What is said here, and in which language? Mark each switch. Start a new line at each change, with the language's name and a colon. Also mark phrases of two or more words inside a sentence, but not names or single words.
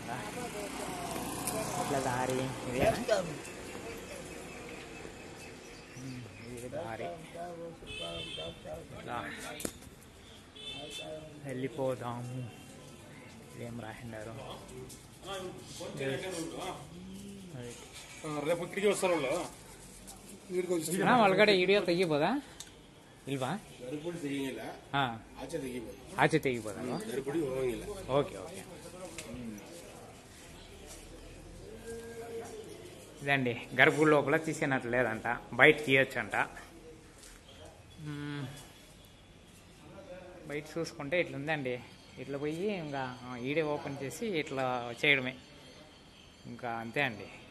Telugu: ఇట్లా దారి ఇదే దారి. ఇట్లా వెళ్ళిపోదాము. ఇదేం రాసిండారు?
Kannada: ಒಳಗಡೆ ವಿಡಿಯೋ ತೆಗಿಬೋದಾ ಇಲ್ವಾ? ಆಚೆ ತೆಗಿಬೋದಲ್ವಾ?
Telugu: ఓకే ఓకే. ఇదండి గర్భగుడి లోపల తీసేనట్లు లేదంట, బయట తీయొచ్చు అంట. బయట చూసుకుంటే ఇట్లా ఉందండి. ఇట్లా పోయి ఇంకా ఈడే ఓపెన్ చేసి ఇట్లా చేయడమే, ఇంకా అంతే అండి.